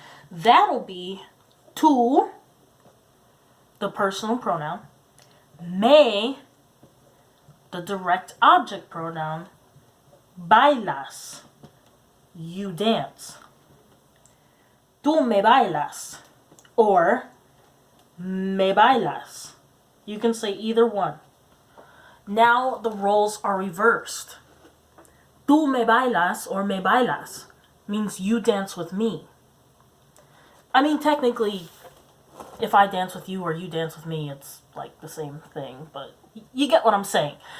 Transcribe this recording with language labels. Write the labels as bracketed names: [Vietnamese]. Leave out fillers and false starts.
[English] That'll be tú, the personal pronoun, me, the direct object pronoun, bailas, you dance. [Spanish] Tú me bailas or me bailas. [English] You can say either one. Now the roles are reversed. [Spanish] Tú me bailas [English] or [Spanish] me bailas [English] means you dance with me. I mean, technically, if I dance with you or you dance with me, it's like the same thing, but you get what I'm saying.